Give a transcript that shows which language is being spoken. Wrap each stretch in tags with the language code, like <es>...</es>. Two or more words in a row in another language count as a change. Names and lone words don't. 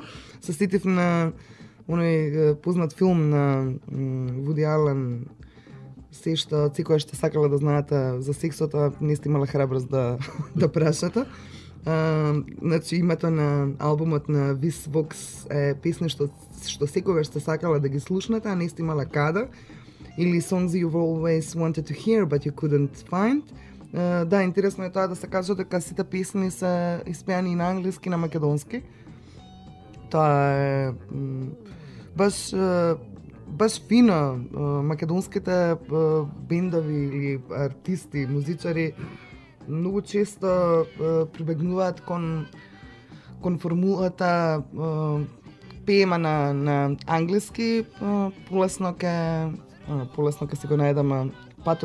<mk>Се сетив на оној познат филм на Вуди Ален, се што секогаш што сакале да знаете за сексот, а не сте имале храброст да прашате. Значи името на албумот на Вис Вокс е песни што секогаш сте сакале да ги слушнете, а не сте имале каде, или</mk> <en>songs you've always wanted to hear but you couldn't find.</en> <mk>Да, интересно е тоа да се каже дека сите песни се испеани на англиски и на македонски. Тоа е баш фино. Македонските бендови или артисти, музичари многу често прибегнуваат кон формулата пеема на англиски, полесно ќе се го најдеме патот.</mk>